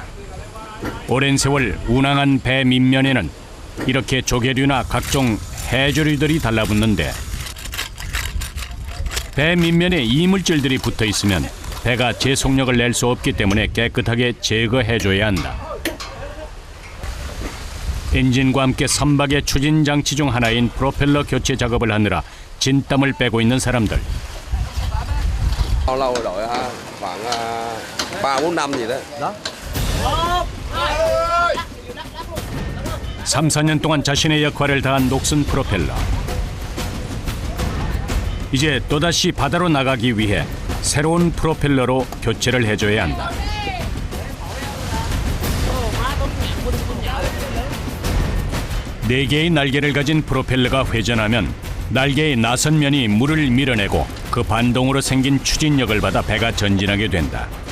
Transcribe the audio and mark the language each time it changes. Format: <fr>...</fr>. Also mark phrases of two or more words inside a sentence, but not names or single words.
<ko>오랜 세월 운항한 배 밑면에는 이렇게 조개류나 각종 해조류들이 달라붙는데 배 밑면에 이물질들이 붙어있으면 배가 제속력을 낼 수 없기 때문에 깨끗하게 제거해줘야 한다. 엔진과 함께 선박의 추진 장치 중 하나인 프로펠러 교체 작업을 하느라 진땀을 빼고 있는 사람들.</ko> <vi>Bao lâu rồi đội ha? Khoảng 3-4 năm gì đó.</vi> <ko>3~4년 동안 자신의 역할을 다한 녹슨 프로펠러. 이제 또다시 바다로 나가기 위해 새로운 프로펠러로 교체를 해줘야 한다. 네 개의 날개를 가진 프로펠러가 회전하면 날개의 나선 면이 물을 밀어내고 그 반동으로 생긴 추진력을 받아 배가 전진하게 된다.</ko>